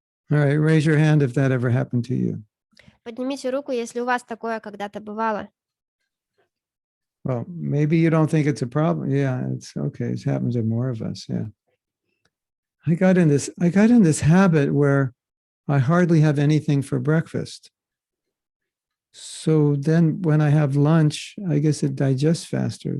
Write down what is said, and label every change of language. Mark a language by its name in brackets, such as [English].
[English] All right, raise your hand if that ever happened to you. [Russian] Поднимите руку, если у вас такое когда-то бывало. [English] Well, maybe you don't think it's a problem. Yeah, it's okay. It happens to more of us. Yeah. I got in this habit where I hardly have anything for breakfast. So then when I have lunch, I guess it digests faster.